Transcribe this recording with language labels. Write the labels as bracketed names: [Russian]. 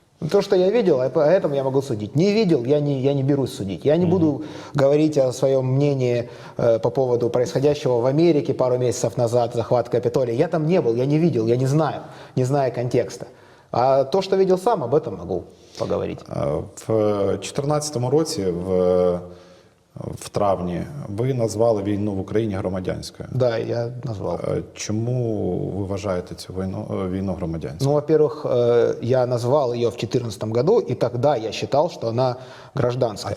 [Russian] То, что я видел, по этому я могу судить. Не видел, я не берусь судить. Я не буду говорить о своем мнении по поводу происходящего в Америке пару месяцев назад, захват Капитолия. Я там не был, я не видел, я не знаю контекста. А то, что видел сам, об этом могу поговорить. [Ukrainian] В 2014 році, в травні, ви назвали війну в Україні громадянською. [Russian] Да, я назвал. [Ukrainian] Чому ви вважаєте цю війну громадянською? [Russian] Ну, во-первых, я назвал ее в 2014 году, и тогда я считал, что она гражданская.